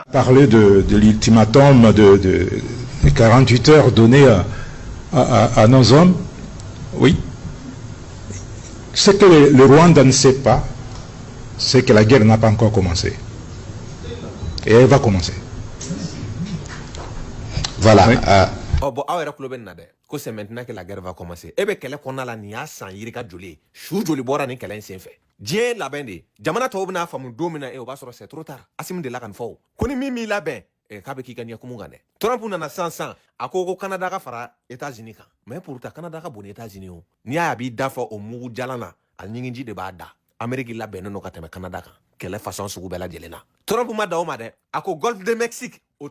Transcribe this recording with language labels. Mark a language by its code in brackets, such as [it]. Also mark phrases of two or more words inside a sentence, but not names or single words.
[fr] Parler de l'ultimatum de 48 heures donné à nos hommes, oui. Ce que le Rwanda ne sait pas, c'est que la guerre n'a pas encore commencé. Et elle va commencer. Voilà. Oui. Bon, [bm] aw yɛrɛ kulo bɛ nin na dɛ ko [fr] c'est maintenant que la guerre va commencer [bm] e bɛ kɛlɛ kɔnɔna la nin y'a san yiri ka joli ye su joli bɔra nin kɛlɛ in sen fɛ diɲɛ labɛn de jamana tɔw bɛna faamu don min na o b'a sɔrɔ [fr] c'est trop tard [bm] Asimu de la ka nin fɔ ko ni min m'i labɛn k'a bɛ k'i ka ɲɛkumu kan dɛ Trump nana sisan a ko Canada ka fara États-Unis kan [fr] mais pourtant [bm] Canada ka bon ni États-Unis o n'i y'a ye a b'i da fɔ o mugu jalan na a ɲinginji de b'a da Amérique labɛnnen don ka tɛmɛ Canada kan kɛlɛ façon sugu bɛɛ lajɛlen na Trump ma da o ma dɛ a ko Golfe de Mexique o